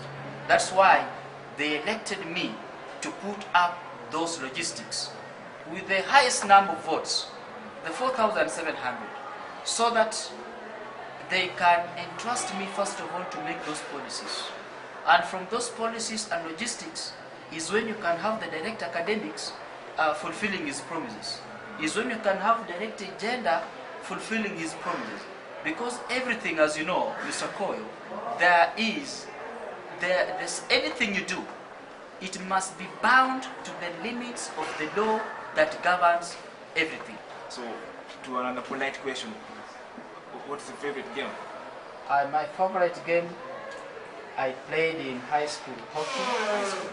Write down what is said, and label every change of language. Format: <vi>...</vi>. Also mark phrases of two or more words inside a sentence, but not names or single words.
<en>That's why they elected me to put up those logistics with the highest number of votes, the 4,700, so that they can entrust me first of all to make those policies. And from those policies and logistics is when you can have the direct academics fulfilling his promises. Is when you can have direct agenda fulfilling his promises. Because everything, as you know, Mr. K.O.Y.O, there's anything you do, it must be bound to the limits of the law that governs everything. so to another polite question, what's your favorite game? My favorite game, I played in high school hockey.</en>